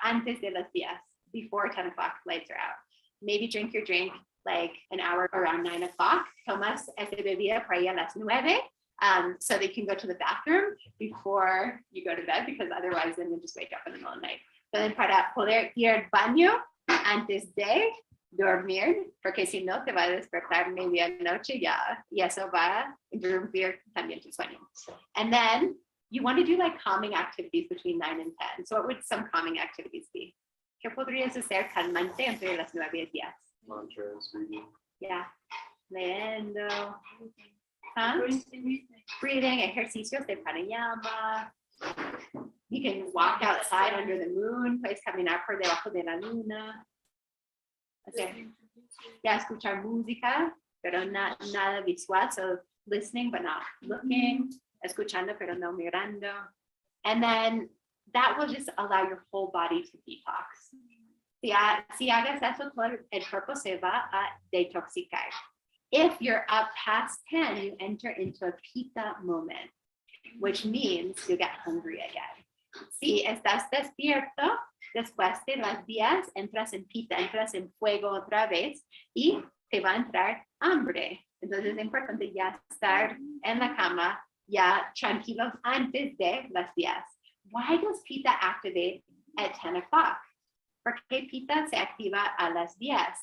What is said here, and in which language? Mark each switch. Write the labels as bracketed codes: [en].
[es] Antes de las 10, [en] before 10 o'clock, lights are out. Maybe drink your drink like an hour around 9 o'clock. [es] Tomas esa bebida para ir a las 9, [en] so that you can go to the bathroom before you go to bed, because otherwise then you'll just wake up in the middle of the night. So then [es] para poder ir al baño antes de dormir, porque si no te va a despertar medianoche ya, y eso va a interrumpir también tu sueño. [en] And then you want to do like calming activities between 9 and 10. So what would some calming activities be? [es] ¿Qué podrías hacer calmante entre las 9 y 10? [en] Mantras, reading. [es] Yeah, leyendo. Huh? Breathing, ejercicios de pranayama. [en] You can walk outside under the moon, [es] puedes caminar por debajo de la luna. Okay. Yeah, escuchar música, pero nada visual, [en] so listening but not looking, [es] escuchando pero no mirando. [en] And then that will just allow your whole body to detox. [es] Si hagas eso, todo el cuerpo se va a detoxicar. [en] If you're up past 10, you enter into a pita moment, which means you get hungry again. [es] Si estás despierto, después de las 10, entras en pita, entras en fuego otra vez y te va a entrar hambre. Entonces es importante ya estar en la cama, ya tranquilos antes de las 10. [en] Why does pita activate at 10 o'clock? [es] ¿Por qué pita se activa a las 10?